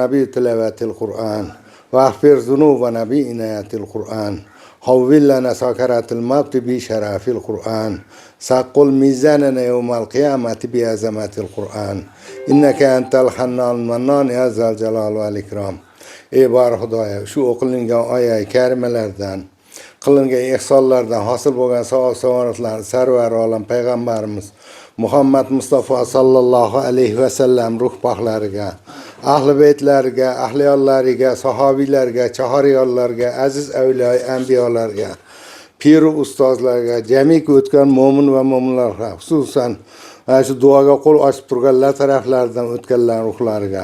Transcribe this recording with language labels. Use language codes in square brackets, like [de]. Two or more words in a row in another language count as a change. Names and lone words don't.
[ar] بتلاوة القرآن واغفر ذنوبنا بعناية القرآن حول لنا سكرات الموت بشرف القرآن ثقل ميزاننا يوم القيامة بعظمة القرآن إنك أنت الحنان المنان يا ذا الجلال والإكرام [uz] Ey bar Xudoya, shu o'qilingan oyat karimalardan, qilingan ihsonlardan hosil bo'lgan savob-saodatlarni sarvar olam payg'ambarimiz Muhammad Mustafa [ar] صلى الله عليه وسلم [uz] ruh pahlariga, ahli baytlariga, ahliyollariga, sahobiylarga, chahoriyonlarga, aziz avliyo anbiyolarga, pir ustozlarga, jamiki o'tgan mo'min va mo'minlarga, xususan shu duoga qo'l ochib turganlar taraflaridan o'tganlar ruhlariga.